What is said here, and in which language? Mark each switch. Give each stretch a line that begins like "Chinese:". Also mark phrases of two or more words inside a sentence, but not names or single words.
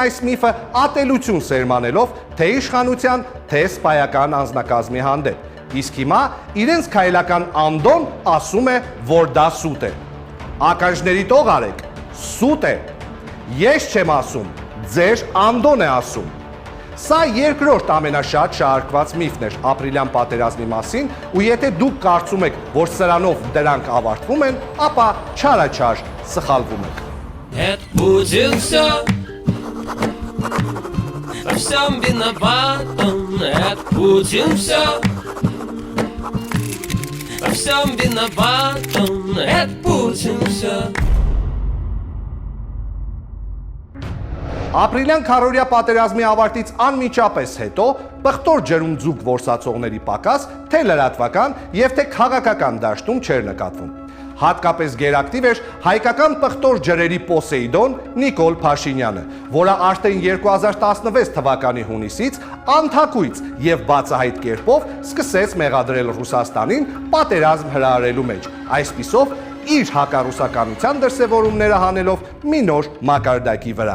Armenian: այս միֆը ատելություն սերմանելով թե իշխանության, թե սպայական անձնակազմի հանդեպ։ Իսկ հիմա իրենց քայլական անդոն ասում է, որ դա սուտ է։ Ականջների տող արեք, սուտ է։ Ես չեմ ասում, ձեր անդոն է ասում։ Սա երկրորդ ամենաշատ շահարկված միֆն էր ապրիլյան պատերազմի մասին, ու եթե դուք կարծում եք, որ սրանով դրանք ավարտվում են, ապա չարաչար սխալվում եք։
Russian: Это будет все, во всем виноват он, это будет все, во всем виноват он, это будет все.
Armenian: Ապրիլյան քարորյա պատերազմի ավարտից անմիջապես հետո պղտոր ջրում ձուկ որսացողների պակաս թե լրատվական եւ թե քաղաքական դաշտում չէր նկատվում։ Հատկապես գերակտիվ էր հայկական պղտոր ջրերի Պոսեյդոն Նիկոլ Փաշինյանը, որը արդեն 2016 թվականի հունիսից անթակույց եւ բացահայտ կերպով սկսեց մեղադրել Ռուսաստանին պատերազմ հրահրելու մեջ, այսպիսով իր հակառուսականության դրսևորումները հանելով մի նոր մակարդակի վրա։